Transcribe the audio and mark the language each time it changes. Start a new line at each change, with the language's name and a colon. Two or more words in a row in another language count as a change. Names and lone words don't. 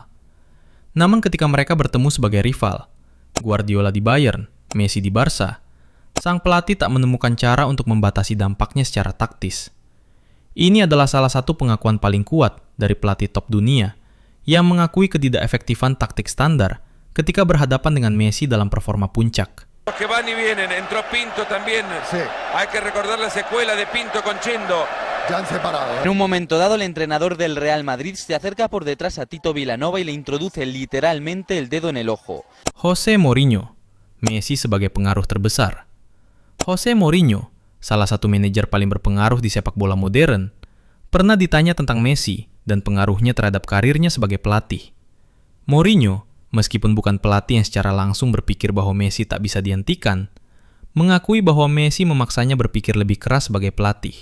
Indonesian: Namun ketika mereka bertemu sebagai rival, Guardiola di Bayern, Messi di Barca, sang pelatih tak menemukan cara untuk membatasi dampaknya secara taktis. Ini adalah salah satu pengakuan paling kuat dari pelatih top dunia yang mengakui ketidakefektifan taktik standar ketika berhadapan dengan Messi dalam performa puncak.
Spanish: Que van y vienen, entró Pinto también. Sí. Hay que recordar la secuela de Pinto con Chendo. Ya han separado. En un momento dado, el entrenador del Real Madrid se acerca por detrás a Tito Vilanova y le introduce literalmente el dedo en el ojo.
Indonesian: Jose Mourinho, Messi sebagai pengaruh terbesar. Jose Mourinho, salah satu manajer paling berpengaruh di sepak bola modern, pernah ditanya tentang Messi dan pengaruhnya terhadap karirnya sebagai pelatih. Mourinho, meskipun bukan pelatih yang secara langsung berpikir bahwa Messi tak bisa dihentikan, mengakui bahwa Messi memaksanya berpikir lebih keras sebagai pelatih.